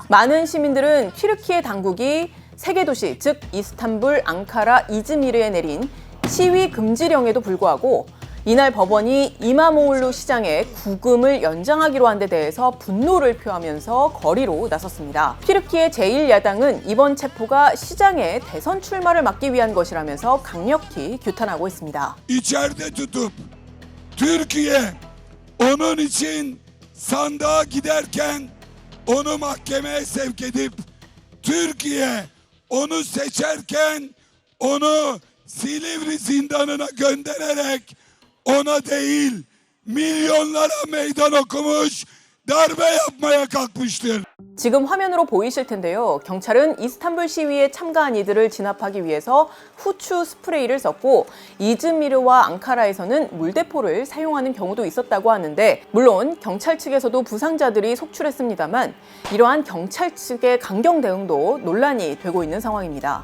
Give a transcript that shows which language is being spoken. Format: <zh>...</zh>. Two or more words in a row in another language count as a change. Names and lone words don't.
<ko>많은 시민들은 튀르키예 당국이 세계 도시, 즉 이스탄불, 앙카라, 이즈미르에 내린 시위 금지령에도 불구하고 이날 법원이 이마모글루 시장의 구금을 연장하기로 한 데 대해서 분노를 표하면서 거리로 나섰습니다. 튀르키예 제1야당은 이번 체포가 시장의 대선 출마를 막기 위한 것이라면서 강력히 규탄하고 있습니다.</ko> <tr>İçeride tutup Türkiye onun için sandığa giderken onu mahkemeye sevk edip Türkiye onu seçerken onu Silivri zindanına göndererek ona değil milyonlara meydan okumuş, darbe yapmaya kalkmıştır.</tr> <ko>지금 화면으로 보이실 텐데요. 경찰은 이스탄불 시위에 참가한 이들을 진압하기 위해서 후추 스프레이를 썼고, 이즈미르와 앙카라에서는 물대포를 사용하는 경우도 있었다고 하는데, 물론 경찰 측에서도 부상자들이 속출했습니다만 이러한 경찰 측의 강경 대응도 논란이 되고 있는 상황입니다.</ko>